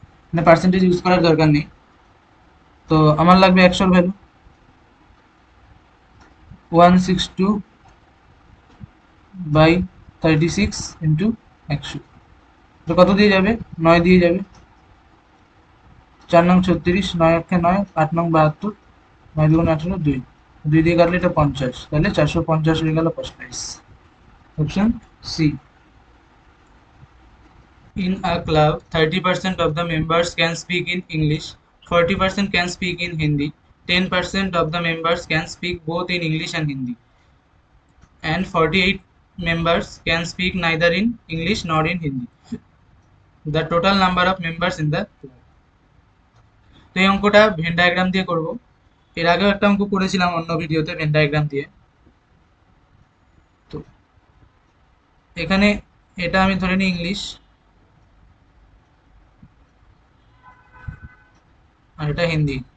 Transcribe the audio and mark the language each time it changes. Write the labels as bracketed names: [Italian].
[Bangla] মানে percentage use করার দরকার নেই। তো আমার লাগবে অ্যাকচুয়াল ভ্যালু 162 বাই 36 ইন্টু 100। তো কত দিয়ে যাবে, 9 দিয়ে যাবে। 4 নং 36, 9 একে 9, 8 নং 72, 9 দুগুণ 18, 2 2 দিয়ে কাটলে এটা 50, তাহলে 450 হয়ে গেল cost price. Option C. [English] In a club, 30% of the members can speak in English, 40% can speak in Hindi, 10% of the members can speak both in English and Hindi, and 48 members can speak neither in English nor in Hindi. The total number of members in the club. [Bangla] তো এই অঙ্কটা Venn diagram দিয়ে করব। এর আগেও একটা অঙ্ক করেছিলাম অন্য ভিডিওতে ভেন ডায়াগ্রাম দিয়ে। তো এখানে এটা আমি ধরে নিই ইংলিশ, আর এটা হিন্দি।